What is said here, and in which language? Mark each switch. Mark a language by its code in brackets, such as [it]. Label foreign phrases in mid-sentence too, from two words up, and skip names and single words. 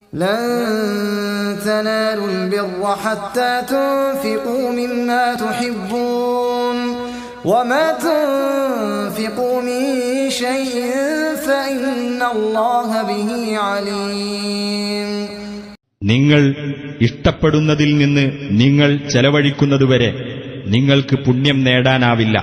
[ar] لن تنالوا البر حتى تنفقوا مما تحبون وما تنفقوا من شيء فإن الله به عليم. [ml] നിങ്ങൾ ഇഷ്ടപ്പെടുന്നതിൽ നിന്ന് നിങ്ങൾ ചെലവഴിക്കുന്നതുവരെ നിങ്ങൾക്ക് പുണ്യം നേടാനാവില്ല.